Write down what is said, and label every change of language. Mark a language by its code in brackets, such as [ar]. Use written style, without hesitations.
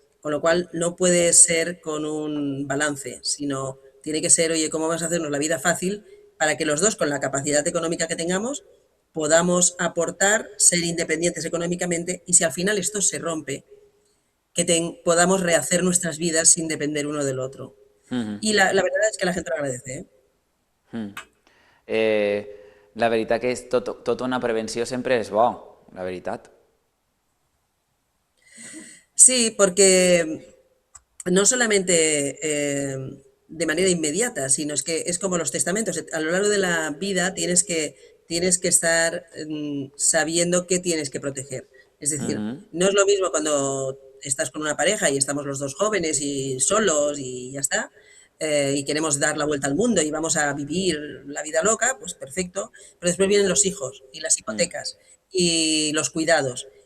[es] Con lo cual no puede ser con un balance, sino tiene que ser, oye, ¿cómo vas a hacernos la vida fácil para que los dos, con la capacidad económica que tengamos, podamos aportar, ser independientes económicamente y si al final esto se rompe, que podamos rehacer nuestras vidas sin depender uno del otro? Y la verdad es que la gente lo agradece. [ca] La veritat que és tota una prevenció sempre és bo, la veritat. [es] Sí, porque no solamente de manera inmediata, sino que es como los testamentos. A lo largo de la vida tienes que estar sabiendo qué tienes que proteger. Es decir, no es lo mismo cuando estás con una pareja y estamos los dos jóvenes y solos y ya está, y queremos dar la vuelta al mundo y vamos a vivir la vida loca, pues perfecto, pero después vienen los hijos y las hipotecas y los cuidados.